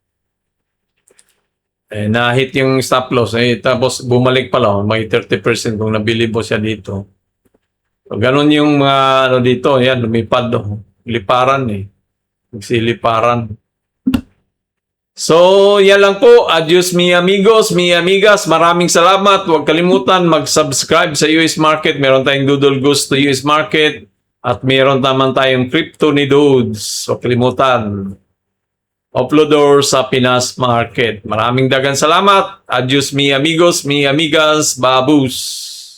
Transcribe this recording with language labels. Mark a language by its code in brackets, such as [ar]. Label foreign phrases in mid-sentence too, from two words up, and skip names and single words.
[tl] Na-hit yung stop loss. Tapos bumalik pala. May 30% kung nabili mo siya dito. So, ganun yung mga ano dito. Yan, lumipad. Liparan eh. Nagsiliparan. So, yan lang po. [es] Adios mi amigos, mi amigas. [tl] Maraming salamat. Huwag kalimutan mag-subscribe sa US Market. Meron tayong Doodle Goose to US Market. At meron naman tayong Crypto ni Dudes. Huwag kalimutan. Uploader sa Pinas Market. Maraming dagang salamat. [es] Adios mi amigos, mi amigas. [tl] Babus.